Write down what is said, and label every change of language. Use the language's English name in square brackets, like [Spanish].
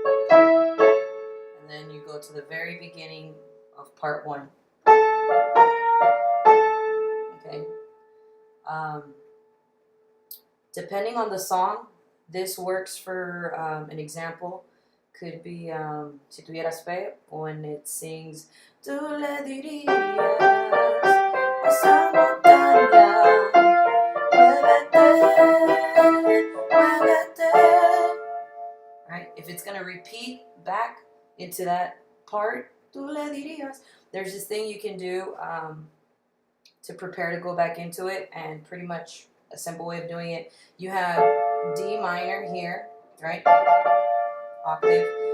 [English] And then you go to the very beginning of part one. Okay. Depending on the song, this works for an example. Could be [Spanish] Si tuvieras fe, [English] when it sings [Spanish] Tú le dirías a esa montaña, muévete. [English] Right? If it's going to repeat back into that part, [Spanish] Tú le dirías, [English] there's this thing you can do to prepare to go back into it, and pretty much a simple way of doing it. You have D minor here, right? Octave.